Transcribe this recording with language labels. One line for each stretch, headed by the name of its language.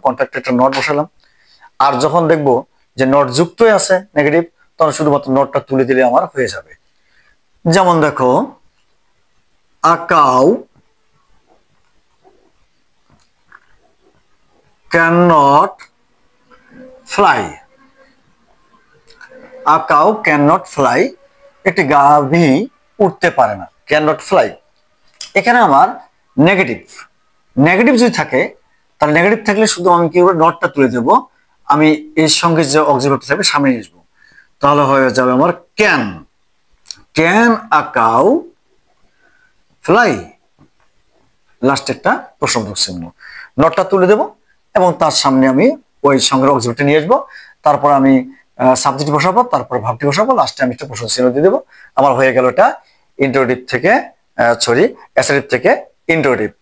Bangla: কন্ট্রাক্টে একটা নট বসালাম। আর যখন দেখবো যে নট যুক্তই আছে নেগেটিভ, তখন শুধুমাত্র নটটা তুলে দিলে আমার হয়ে যাবে। যেমন দেখো,
English: a cow cannot fly, a cow cannot fly,
Bangla: একটি গাভী উঠতে পারে না,
English: cannot fly।
Bangla: এখানে আমার নেগেটিভ, নেগেটিভ যদি থাকে তাহলে নেগেটিভ থাকলে শুধু আমি কি করবো? নটটা তুলে দেব, আমি এর সঙ্গে যে অক্সিলারি থাকবে সামনে নিয়ে আসবো, তাহলে হয়ে যাবে আমার can,
English: can a cow fly,
Bangla: last একটা প্রশ্নবোধক চিহ্ন, নটটা তুলে দেব এবং তার সামনে আমি ওই সঙ্গে অক্সিলারিটা নিয়ে আসবো, তারপর আমি সাবজেক্ট বসাবো, তারপর ভার্বটি বসাবো, লাস্টে আমি একটা প্রশ্ন চিহ্ন দিয়ে দেবো, আমার হয়ে গেল এটা ইন্টারোগেটিভ থেকে অ্যাসার্টিভ থেকে ইন্টারোগেটিভ।